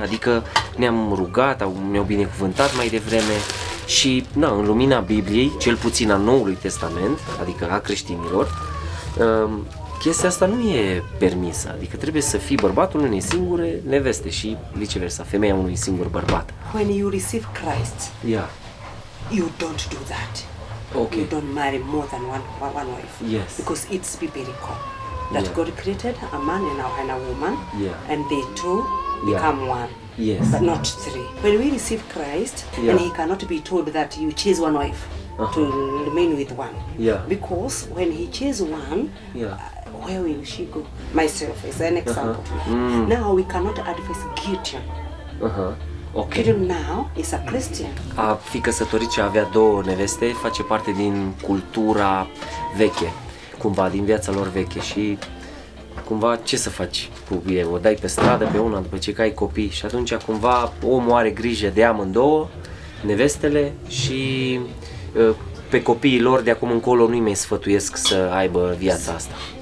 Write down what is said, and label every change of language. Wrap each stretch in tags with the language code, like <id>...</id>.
<ro>Adică ne-am rugat, ne-au binecuvântat mai devreme și, în lumina Bibliei, cel puțin a Noului Testament, adică a creștinilor, chestia asta nu e permisă, adică trebuie să fii bărbatul unei singure neveste și viceversa, femeia unui singur bărbat.</ro> <en>When you receive Christ, you don't do that. Okay. You don't marry more than one wife. Yes. Because it's biblical. That God created a man and a woman, and they two become one. Yes. But not 3. When we receive Christ, and he cannot be told that you choose one wife to remain with one. Because when he chooses one, where will she go? Myself is an example. Now we cannot advise Gideon. Okay. Gideon now is a Christian.</en> <ro>A fi căsătorit și a avea 2 neveste face parte din cultura veche, cumva din viața lor veche și cumva ce să faci cu ei? O dai pe stradă pe una după ce ai copii și atunci cumva omul are grijă de amândouă, nevestele și pe copiii lor de acum încolo nu-i mai sfătuiesc să aibă viața asta.</ro>